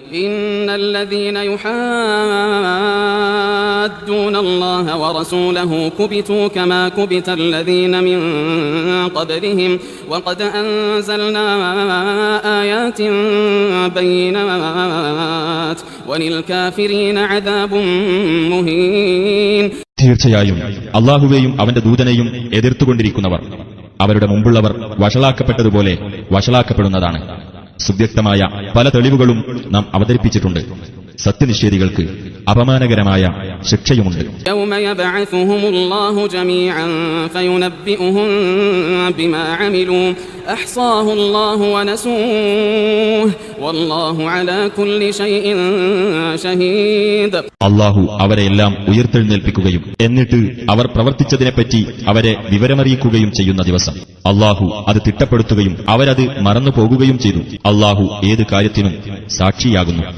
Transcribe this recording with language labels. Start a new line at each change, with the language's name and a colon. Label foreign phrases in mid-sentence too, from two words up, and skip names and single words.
Arabic: إن الذين يحادون الله ورسوله كبتوا كما كبت الذين من قبلهم وقد أنزلنا آيات بينات وللكافرين عذاب مهين.
Malayalam: തീർച്ചയായും അല്ലാഹുവേയും അവന്റെ ദൂതനെയും എതിർത്തുകൊണ്ടിരിക്കുന്നവർ അവരുടെ മുമ്പുള്ളവർ വഷളാക്കപ്പെട്ടതുപോലെ വഷളാക്കപ്പെടുന്നതാണ്. സുവ്യക്തമായ പല തെളിവുകളും നാം അവതരിപ്പിച്ചിട്ടുണ്ട്. സത്യനിഷേധികൾക്ക് അപമാനകരമായ ശിക്ഷയുമുണ്ട്.
Arabic: يوم يبعثهم الله جميعا فينبئهم بما عملوا أحصاه الله ونسوه والله على كل شيء شهيد.
Malayalam: അല്ലാഹു അവരെയെല്ലാം ഉയർത്തെഴുന്നേൽപ്പിക്കുകയും എന്നിട്ട് അവർ പ്രവർത്തിച്ചതിനെപ്പറ്റി അവരെ വിവരമറിയിക്കുകയും ചെയ്യുന്ന ദിവസം അല്ലാഹു അത് തിട്ടപ്പെടുത്തുകയും അവരത് മറന്നുപോകുകയും ചെയ്തു. അല്ലാഹു ഏത് കാര്യത്തിനും സാക്ഷിയാകുന്നു.